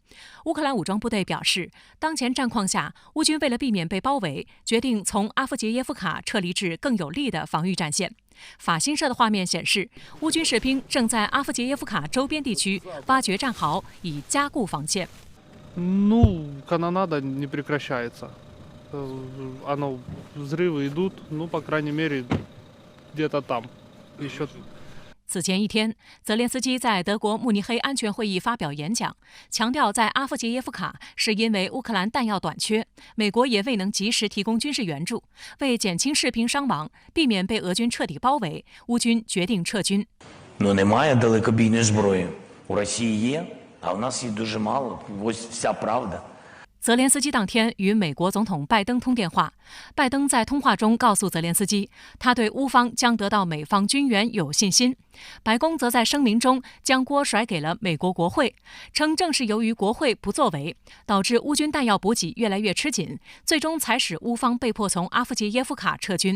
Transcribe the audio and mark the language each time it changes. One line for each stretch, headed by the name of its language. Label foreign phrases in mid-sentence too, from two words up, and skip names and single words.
Chinese: 乌克兰武装部队表示，当前战况下，乌军为了避免被包围，决定从阿夫杰耶夫卡撤离至更有利的防御战线。法新社的画面显示，乌军士兵正在阿夫杰耶夫卡周边地区挖掘战壕，以加固防线。
Russian: Канонада не прекращается. Оно взрывы идут, по крайней мере, где-то там еще.
Chinese: 此前一天，泽连斯基在德国慕尼黑安全会议发表演讲，强调在阿夫杰耶夫卡是因为乌克兰弹药短缺，美国也未能及时提供军事援助。为减轻士兵伤亡，避免被俄军彻底包围，乌军决定撤军。
Ukrainian: Немає далекобійної зброї. У Росії є, а у нас її дуже мало. Ось вся правда.
Chinese: 泽连斯基当天与美国总统拜登通电话，拜登在通话中告诉泽连斯基，他对乌方将得到美方军援有信心。白宫则在声明中将锅甩给了美国国会，称正是由于国会不作为，导致乌军弹药补给越来越吃紧，最终才使乌方被迫从阿夫杰耶夫卡撤军。